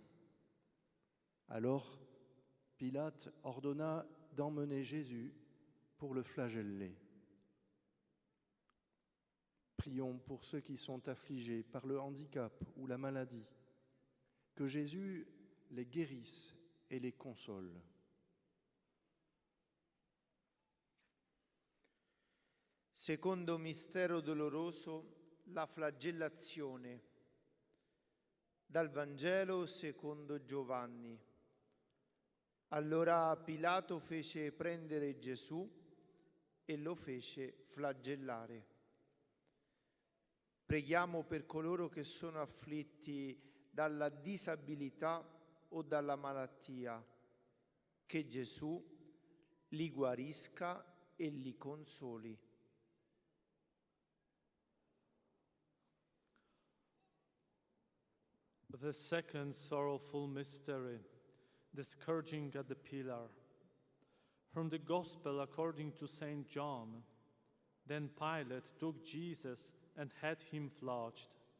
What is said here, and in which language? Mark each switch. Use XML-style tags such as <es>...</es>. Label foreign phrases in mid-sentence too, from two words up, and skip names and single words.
<fr>Alors, Pilate ordonna d'emmener Jésus pour le flageller. Prions pour ceux qui sont affligés par le handicap ou la maladie, que Jésus les guérisse et les console.</fr> <it>Secondo mistero doloroso, la flagellazione. Dal Vangelo secondo Giovanni. Allora Pilato fece prendere Gesù e lo fece flagellare. Preghiamo per coloro che sono afflitti dalla disabilità o dalla malattia, che Gesù li guarisca e li consoli.</it> <en>The second sorrowful mystery, the scourging at the pillar. From the Gospel according to St. John, then Pilate took Jesus and had him flogged.</en>